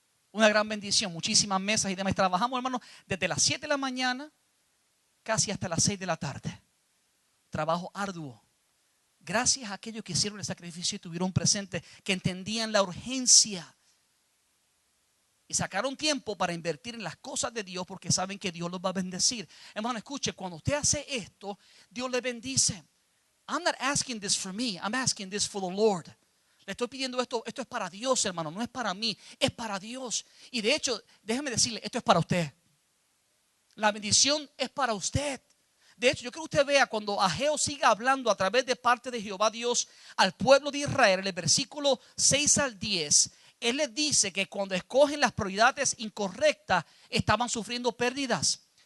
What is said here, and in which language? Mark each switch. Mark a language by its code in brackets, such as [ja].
[es] Una gran bendición, muchísimas mesas y demás. Trabajamos, hermanos, desde las 7 de la mañana casi hasta las 6 de la tarde. Trabajo arduo. Gracias a aquellos que hicieron el sacrificio y tuvieron presente, que entendían la urgencia y sacaron tiempo para invertir en las cosas de Dios, porque saben que Dios los va a bendecir. Hermano, escuche, cuando usted hace esto, Dios le bendice. [en] I'm not asking this for me, I'm asking this for the Lord. [es] Le estoy pidiendo esto es para Dios, hermano, no es para mí, es para Dios. Y de hecho, déjeme decirle, esto es para usted. La bendición es para usted. De hecho, yo quiero que usted vea cuando Ageo siga hablando a través de parte de Jehová Dios al pueblo de Israel, en el versículo 6 al 10, él les dice que cuando escogen las prioridades incorrectas, estaban sufriendo pérdidas.